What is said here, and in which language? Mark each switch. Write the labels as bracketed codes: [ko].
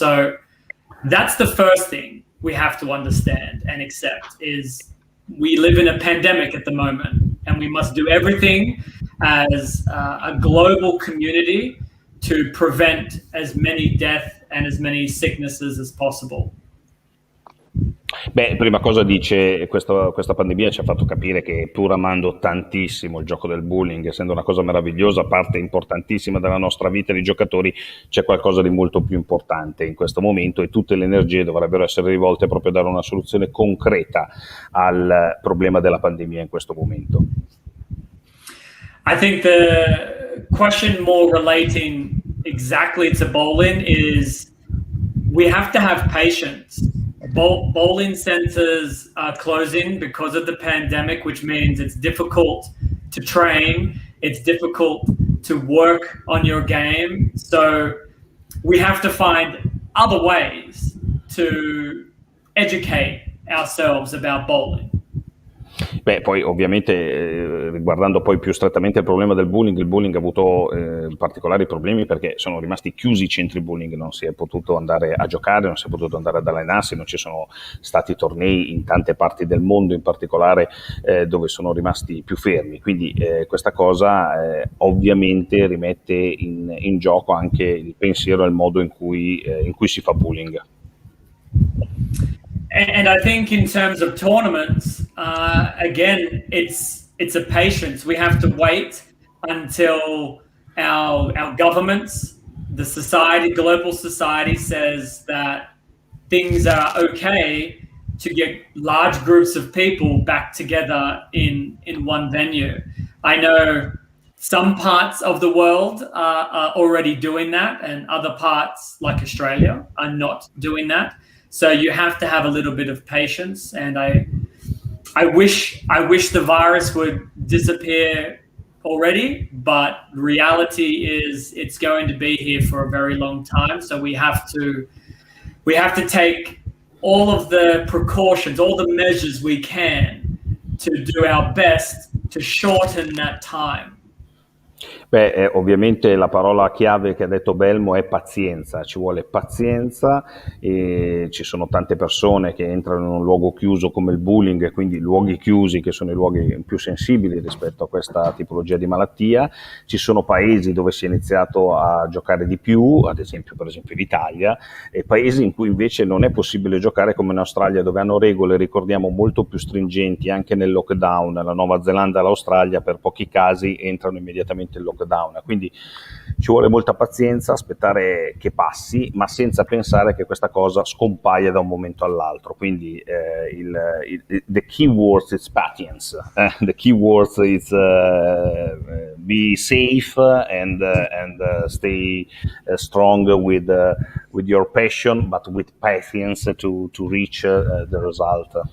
[en] So that's the first thing we have to understand and accept is we live in a pandemic at the moment and we must do everything as a global community to prevent as many deaths and as many sicknesses as possible. [it] Beh, prima cosa dice, questa pandemia ci ha fatto capire che pur amando tantissimo il gioco del bowling, essendo una cosa meravigliosa, parte importantissima della nostra vita di giocatori, c'è qualcosa di molto più importante in questo momento e tutte le energie dovrebbero essere rivolte proprio a dare una soluzione concreta al problema della pandemia in questo momento. [en] I think the question more relating exactly to bowling is we have to have patience. Bowling centers are closing because of the pandemic, which means it's difficult to train, it's difficult to work on your game. So we have to find other ways to educate ourselves about bowling. [it] Beh, poi ovviamente riguardando poi più strettamente il problema del bowling, il bowling ha avuto particolari problemi perché sono rimasti chiusi i centri bowling, non si è potuto andare a giocare, non si è potuto andare ad allenarsi, non ci sono stati tornei in tante parti del mondo, in particolare dove sono rimasti più fermi, quindi questa cosa ovviamente rimette in gioco anche il pensiero e il modo in cui si fa bowling. [en] And I think in terms of tournaments, again, it's a patience. We have to wait until our governments, the society, global society says that things are okay to get large groups of people back together in one venue. I know some parts of the world are already doing that and other parts like Australia are not doing that. So you have to have a little bit of patience, and I wish the virus would disappear already, but reality is it's going to be here for a very long time. So we have to take all of the precautions, all the measures we can to do our best to shorten that time. [it] Beh, ovviamente la parola chiave che ha detto Belmo è pazienza, ci vuole pazienza e ci sono tante persone che entrano in un luogo chiuso come il bullying, quindi luoghi chiusi che sono i luoghi più sensibili rispetto a questa tipologia di malattia. Ci sono paesi dove si è iniziato a giocare di più, ad esempio per esempio l'Italia, e paesi in cui invece non è possibile giocare come in Australia, dove hanno regole, ricordiamo, molto più stringenti anche nel lockdown. La Nuova Zelanda e l'Australia per pochi casi entrano immediatamente in lockdown, quindi ci vuole molta pazienza, aspettare che passi, ma senza pensare che questa cosa scompaia da un momento all'altro. Quindi [en] the key words is patience, the key words is be safe and stay strong with your passion, but with patience to reach the result.